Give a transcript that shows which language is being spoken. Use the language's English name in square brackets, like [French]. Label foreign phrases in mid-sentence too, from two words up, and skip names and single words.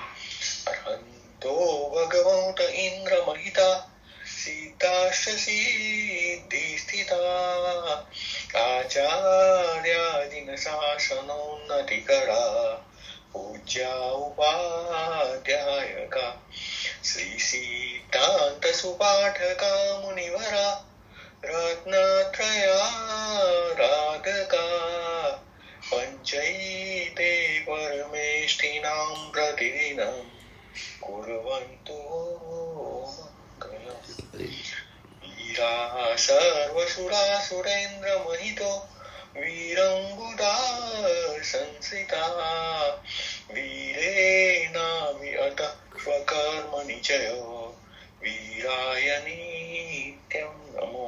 [Sanskrit] અર્હંતો ભગવંત ઇન્દ્ર મહિતા, સીતાશ્ચ સિદ્ધિ સ્થિતા, આચાર્યાદિન શાસનોન્નતિકરા, પૂજ્યા ઉપાધ્યાયકા, શ્રી સિદ્ધાંત સુપાઠકા મુનિવરા, રત્નત્રયારાધકા, પંચૈતે પરમેષ્ઠિનાં પ્રતિદિનં कुर्वन्तु मङ्गलम्. वीराः सर्वसुरासुरेन्द्रमहितो, वीरङ्गुदाः संश्रिताः, वीरेणामि अतः स्वकर्मणि च यो, वीराय नित्यं नमो.